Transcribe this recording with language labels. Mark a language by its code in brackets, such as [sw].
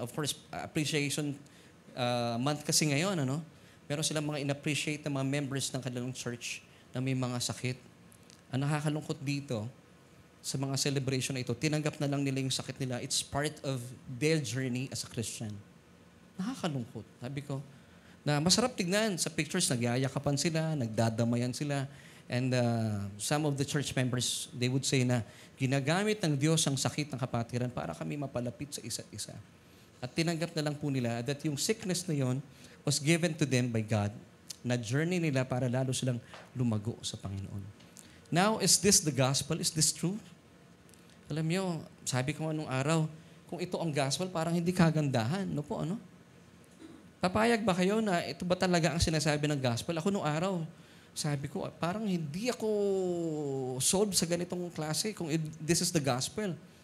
[en] Of course, [tl] appreciation month kasi ngayon, Meron silang mga in-appreciate na mga members ng kanilang church na may mga sakit. Ang nakakalungkot dito, sa mga celebration na ito, tinanggap na lang nila yung sakit nila. [en] It's part of their journey as a Christian. [tl] Nakakalungkot. Sabi ko, na masarap tignan sa pictures, nagyayakapan sila, nagdadamayan sila. [en] And some of the church members, they would say [tl] na ginagamit ng Diyos ang sakit ng kapatiran para kami mapalapit sa isa't isa. At tinanggap na lang po nila that yung sickness na yon [en] was given to them by God [tl] na journey nila para lalo silang lumago sa Panginoon. [en] Now, is this the gospel? Is this true? [tl] Alam niyo, sabi ko anong araw, kung ito ang gospel, parang hindi kagandahan. Papayag ba kayo na ito ba talaga ang sinasabi ng gospel? Ako nung araw, sabi ko, parang hindi ako sold sa ganitong klase kung [en] this is the gospel.